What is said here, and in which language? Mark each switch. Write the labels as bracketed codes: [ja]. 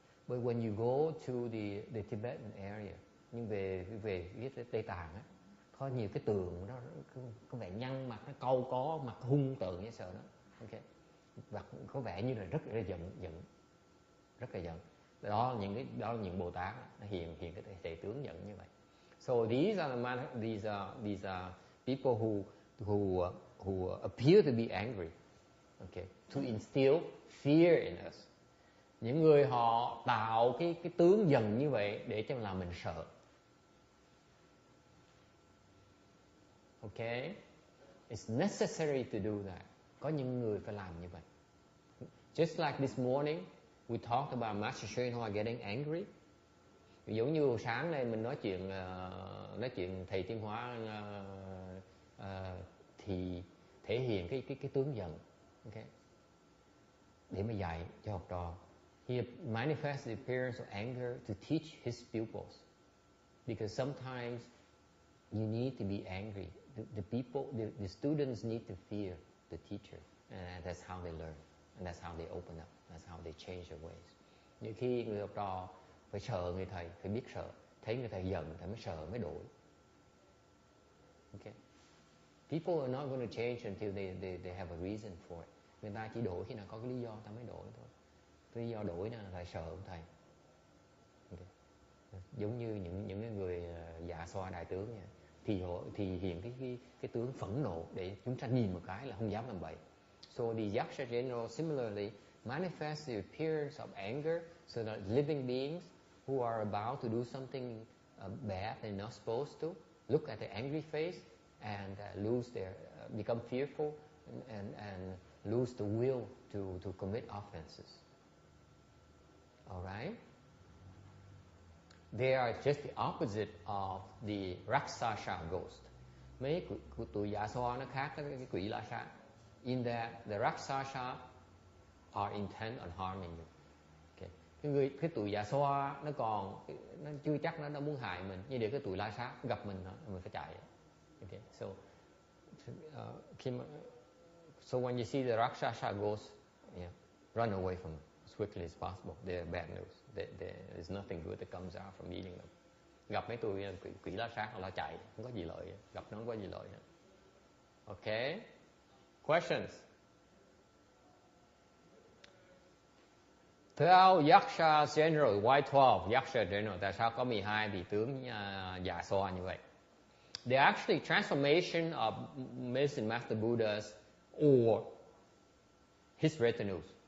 [en] But when you go to the Tibetan area, [vi] nhưng về phía Tây Tạng á, có nhiều cái tượng nó có vẻ nhăn mặt, nó cau có, mặt hung tợn dễ sợ đó. Okay. Và có vẻ như là rất là giận. Đó là những Bồ Tát nó hiện cái thể tướng giận như vậy. [en] So these are people who appear to be angry, okay, to instill fear in us. [vi] Những người họ tạo cái tướng giận như vậy để cho làm mình sợ. [en] Okay, it's necessary to do that. [vi] Có những người phải làm như vậy. [en] Just like this morning, we talked about Master Sri Hoa getting angry. [vi] Giống như sáng nay mình nói chuyện thầy Tiên Hóa thì thể hiện cái tướng giận, okay, để mà dạy cho học trò. [en] He manifests the appearance of anger to teach his pupils, because sometimes you need to be angry. The students need to fear the teacher, and that's how they learn, and that's how they open up, that's how they change their ways. [vi] Nhiều khi người học trò phải sợ người thầy, phải biết sợ, thấy người thầy giận thì mới sợ, mới đổi. [en] Okay. People are not going to change until they have a reason for it. [vi] Người ta chỉ đổi khi nào có cái lý do ta mới đổi thôi. Cái lý do đổi là thầy sợ ông thầy. Okay. Giống như những người dạ xoa đại tướng nha, thì hiện cái tướng phẫn nộ để chúng ta nhìn một cái là không dám làm bậy. [en] So the Yaksha general similarly manifests the appearance of anger so that living beings who are about to do something bad they're not supposed to look at the angry face and become fearful and lose the will to commit offenses. All right? They are just the opposite of the Rakshasa ghost. [vi] Mấy tụi dạ xoa nó khác với cái quỷ la sát. [en] In that the Rakshasa are intent on harming you. Okay. [vi] Cái tụi dạ xoa nó chưa chắc nó muốn hại mình, nhưng để cái tụi la sát gặp mình phải chạy. [en] Okay. So when you see the Rakshasa ghost, run away from them as quickly as possible. They are bad news. There's nothing good that comes out from meeting them. [vi] Gặp mấy tụi quỷ la sát là chạy, không có gì lợi, gặp nó không có gì lợi. [en] Okay. Questions? 12 Yaksha general. Why 12 Yaksha general? [vi] Tại sao có 12 vị tướng dạ xoa như vậy? [en] They're actually transformation of Medicine Master Buddhas or his retinues.